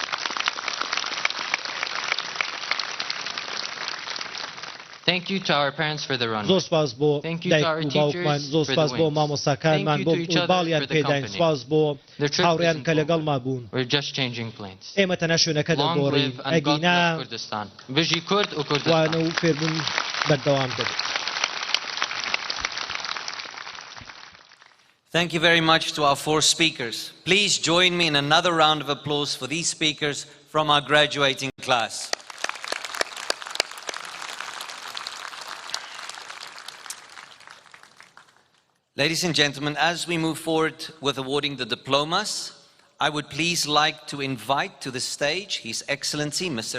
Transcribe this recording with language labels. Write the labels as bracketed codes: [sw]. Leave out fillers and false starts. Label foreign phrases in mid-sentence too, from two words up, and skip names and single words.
[ckb] زۆر سپاس بۆ دایک و باوکمان زۆر سپاس بۆ مامۆستاکانمان بۆ باڵیان پێداین سپاس بۆ هاوڕێیان کە لەگەڵما بوون ئێمە تەنها شوێنەکە دەگۆڕین ئەگینا وانە و فێربوون بەردەوام دەبێت. [en] Thank you very much to our four speakers. Please join me in another round of applause for these speakers from our graduating class. Ladies and gentlemen, as we move forward with awarding the diplomas, I would please like to invite to the stage His Excellency Mr.